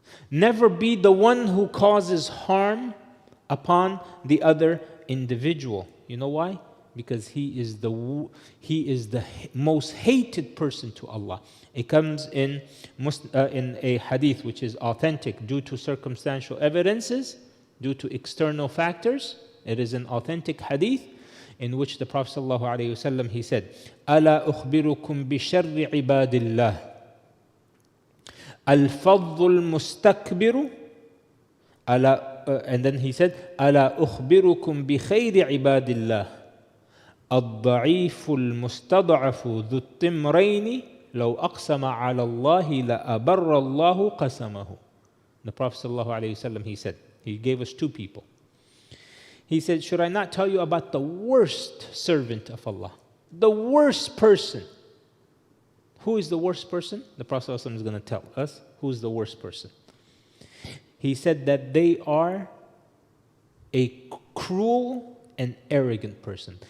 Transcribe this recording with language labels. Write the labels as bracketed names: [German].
[English] Never be the one who causes harm upon the other individual. You know why? Because he is the most hated person to Allah. It comes in a hadith which is authentic due to circumstantial evidences, due to external factors. It is an authentic hadith in which the Prophet ﷺ, he said, [Arabic] أَلَا أُخْبِرُكُمْ بِشَرِّ عِبَادِ اللَّهِ الْفَضُّ الْمُسْتَكْبِرُ [English] and then he said, [Arabic] أَلَا أُخْبِرُكُمْ بِخَيْرِ عِبَادِ اللَّهِ الضعيف المستضعف ذو الطمرين لو أقسم على الله لأبر الله قسمه. [English] The Prophet ﷺ, he said, he gave us two people. He said, should I not tell you about the worst servant of Allah? The worst person. Who is the worst person? The Prophet ﷺ is going to tell us who is the worst person. He said that they are a cruel and arrogant person.